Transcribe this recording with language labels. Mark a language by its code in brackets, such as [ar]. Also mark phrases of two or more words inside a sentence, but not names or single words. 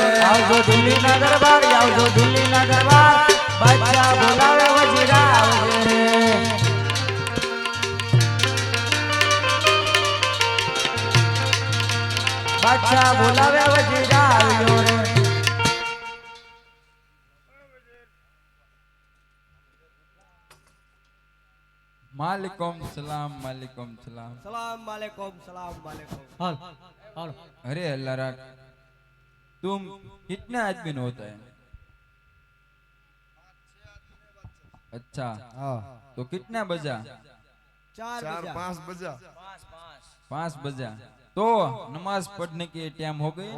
[gu] આવજો દિલ્હી ના દરબાર આવજો દિલ્હી ના દરબાર બાદશાહ બોલાવે વજીર આવજો રે બાદશાહ બોલાવે વજીર આવજો રે [ar] عليكم سلام عليكم سلام سلام عليكم سلام عليكم. [hi] हाल हाल अरे अल्लाह राख तुम कितने आदमी में होता है अच्छा हाँ तो कितना बजा चार बजा। 5 बजा 5 बजा तो नमाज पढ़ने के टाइम हो गई